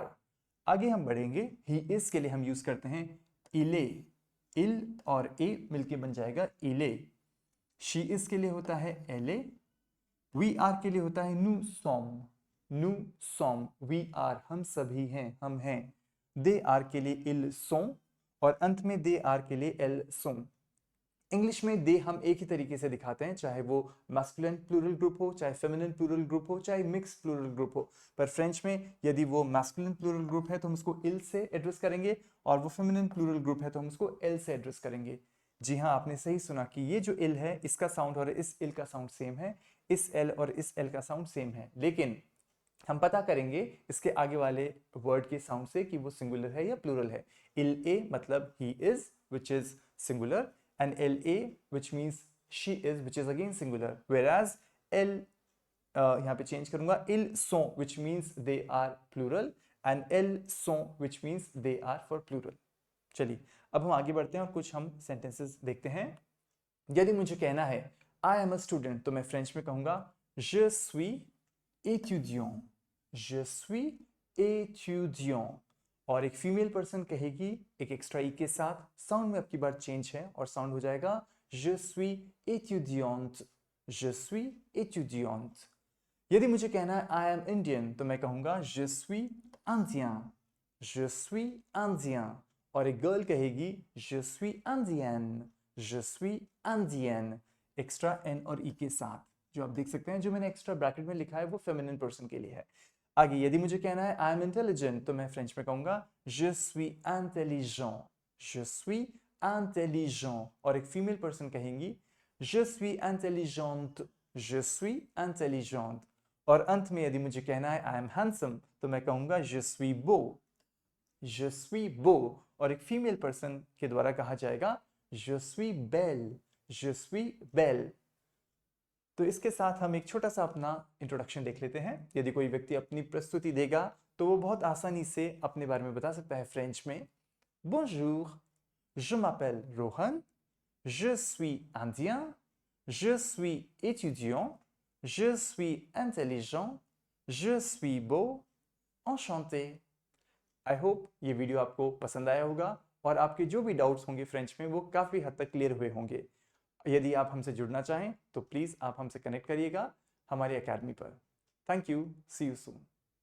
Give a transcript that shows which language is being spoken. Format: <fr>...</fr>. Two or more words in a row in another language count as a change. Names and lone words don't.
<hi>आगे हम बढ़ेंगे,</hi> <en>he is</en> <hi>के लिए हम यूज करते हैं</hi> <fr>il est,</fr> <hi>il और a मिलके बन जाएगा</hi> <fr>il est।</fr> <en>she is</en> <hi>के लिए होता है</hi> <fr>elle est।</fr> <en>we are</en> <hi>के लिए होता है</hi> <fr>nous sommes, nous sommes,</fr> <en>we are</en> <hi>हम सभी हैं, हम हैं।</hi> <en>they are</en> <hi>के लिए</hi> <fr>ils sont</fr> <hi>और अंत में</hi> <en>they are</en> <hi>के लिए</hi> <fr>elles sont।</fr> <hi>इंग्लिश में दे हम एक ही तरीके से दिखाते हैं, चाहे वो</hi> <en>masculine plural group</en> <hi>हो, चाहे</hi> <en>feminine plural group</en> <hi>हो, चाहे</hi> <en>mixed plural group</en> <hi>हो। पर फ्रेंच में यदि वो</hi> <en>masculine plural group</en> <hi>है तो हम उसको इल से एड्रेस करेंगे और वो</hi> <en>feminine plural group</en> <hi>है तो हम उसको एल से एड्रेस करेंगे। जी हाँ, आपने सही सुना कि ये जो इल है इसका साउंड और इस इल का</hi> <en>sound same</en> <hi>है, इस एल और इस एल का</hi> <en>sound same</en> <hi>है, लेकिन हम पता करेंगे इसके आगे वाले वर्ड के साउंड से कि वो सिंगुलर है या प्लूरल है।</hi> <fr>il est</fr> <en>मतलब he is which is singular, and LA which means she is which is again singular, whereas L</en> <hi>यहाँ पे चेंज करूंगा</hi> <fr>ils sont</fr> <en>which means they are plural and</en> <fr>elles sont</fr> <en>which means they are for plural।</en> <hi>चलिए अब हम आगे बढ़ते हैं और कुछ हम सेंटेंसेस देखते हैं। यदि मुझे कहना है</hi> <en>I am a student</en> <hi>तो मैं फ्रेंच में कहूंगा</hi> <fr>je suis étudiant, je suis étudiant।</fr> <hi>और एक</hi> <en>female person</en> <hi>कहेगी एक एक्स्ट्रा ई के साथ, साउंड में अब की बार चेंज है और साउंड हो जाएगा</hi> <fr>je suis étudiante, je suis étudiante।</fr> <hi>यदि मुझे कहना है</hi> <en>I am Indian</en> <hi>तो मैं कहूंगा</hi> <fr>je suis indien, je suis indien।</fr> <hi>और एक गर्ल कहेगी</hi> <fr>je suis indienne, je suis indienne,</fr> <hi>एक्स्ट्रा एन और ई के साथ, जो आप देख सकते हैं जो मैंने</hi> <en>extra bracket</en> <hi>में लिखा है वो</hi> <en>feminine person</en> <hi>के लिए है। आगे यदि मुझे कहना है</hi> <en>I am intelligent</en> <hi>तो मैं फ्रेंच में कहूंगा</hi> <fr>je suis intelligent, je suis intelligent।</fr> <hi>और एक</hi> <en>female person</en> <hi>कहेंगी</hi> <fr>je suis intelligente, je suis intelligente।</fr> <hi>और अंत में यदि मुझे कहना है</hi> <en>I am handsome</en> <hi>तो मैं कहूंगा</hi> <fr>je suis beau, je suis beau।</fr> <hi>और एक</hi> <en>female person</en> <hi>के द्वारा कहा जाएगा</hi> <fr>je suis belle, je suis belle।</fr> <hi>तो इसके साथ हम एक छोटा सा अपना इंट्रोडक्शन देख लेते हैं। यदि कोई व्यक्ति अपनी प्रस्तुति देगा तो वो बहुत आसानी से अपने बारे में बता सकता है फ्रेंच में</hi> <fr>Bonjour, je m'appelle Rohan, je suis indien, je suis étudiant, je suis intelligent, je suis beau, enchanté।</fr> <en>I hope</en> <hi>ये वीडियो आपको पसंद आया होगा और आपके जो भी डाउट्स होंगे फ्रेंच में वो काफ़ी हद तक क्लियर हुए होंगे। यदि आप हमसे जुड़ना चाहें तो प्लीज़ आप हमसे कनेक्ट करिएगा हमारी अकेडमी पर।</hi> <en>Thank you, see you soon.</en>